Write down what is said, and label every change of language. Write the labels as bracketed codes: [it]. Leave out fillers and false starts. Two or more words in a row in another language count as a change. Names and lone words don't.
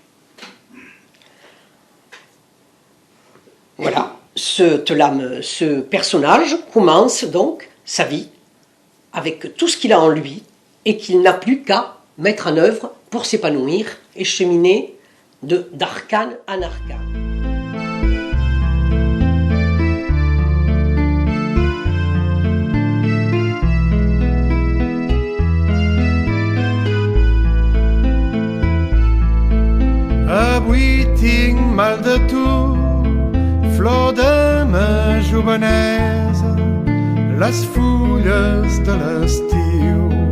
[fr] Voilà, ce personnage commence donc sa vie avec tout ce qu'il a en lui et qu'il n'a plus qu'à mettre en œuvre pour s'épanouir et cheminer d'arcane en arcane. [ca] Avui tinc mal de tu, flor de ma jovenesa, les fulles de l'estiu